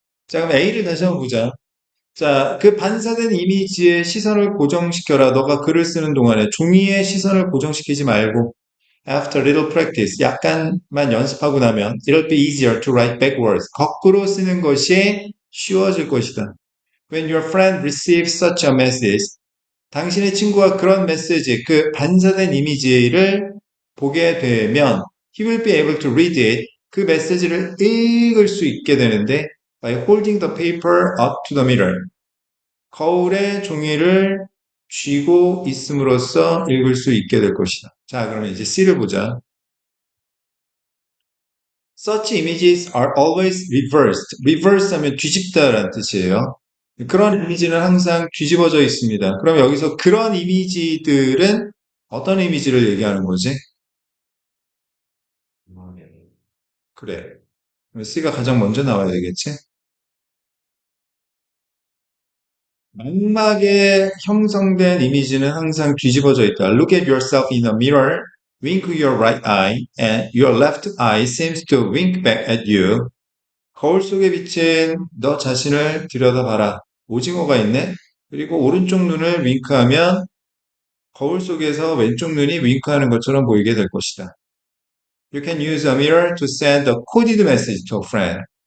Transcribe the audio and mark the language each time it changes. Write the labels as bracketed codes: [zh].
[ko] 자, 그럼 A를 다시 한번 보자. 자, 그 반사된 이미지에 시선을 고정시켜라. 너가 글을 쓰는 동안에 종이에 시선을 고정시키지 말고 [en] After little practice, [ko] 약간만 연습하고 나면 [en] it'll be easier to write backwards. [ko] 거꾸로 쓰는 것이 쉬워질 것이다. [en] When your friend receives such a message, [ko] 당신의 친구가 그런 메시지, 그 반사된 이미지를 보게 되면 [en] he will be able to read it. [ko] 그 메시지를 읽을 수 있게 되는데 [en] by holding the paper up to the mirror. [ko] 거울에 종이를 쥐고 있음으로써 읽을 수 있게 될 것이다. 자, 그러면 이제 C를 보자. [en] Such images are always reversed. [ko] reverse 하면 뒤집다라는 뜻이에요. 그런 이미지는 항상 뒤집어져 있습니다. 그럼 여기서 그런 이미지들은 어떤 이미지를 얘기하는 거지? 그래. C가 가장 먼저 나와야 되겠지? 망막에 형성된 이미지는 항상 뒤집어져 있다. [en] Look at yourself in a mirror, wink your right eye, and your left eye seems to wink back at you. [ko] 거울 속에 비친 너 자신을 들여다봐라. 오징어가 있네? 그리고 오른쪽 눈을 윙크하면 거울 속에서 왼쪽 눈이 윙크하는 것처럼 보이게 될 것이다. [en] You can use a mirror to send a coded message to a friend.